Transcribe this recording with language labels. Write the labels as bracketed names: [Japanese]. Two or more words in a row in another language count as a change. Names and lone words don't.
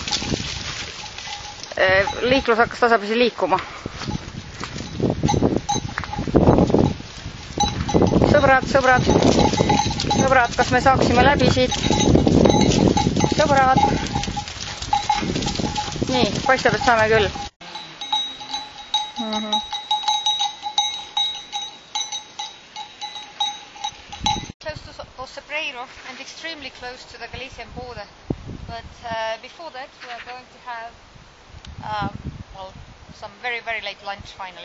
[Estonian] Liiklus hakkas tasapisi liikuma. Sõbrad, kas me saaksime läbi siit? Sõbrad. Nii, paistab, et saame küll. [English] Close to Ocebrero and extremely close to the Galician border. But before that, we are going to have some very, very late lunch finally.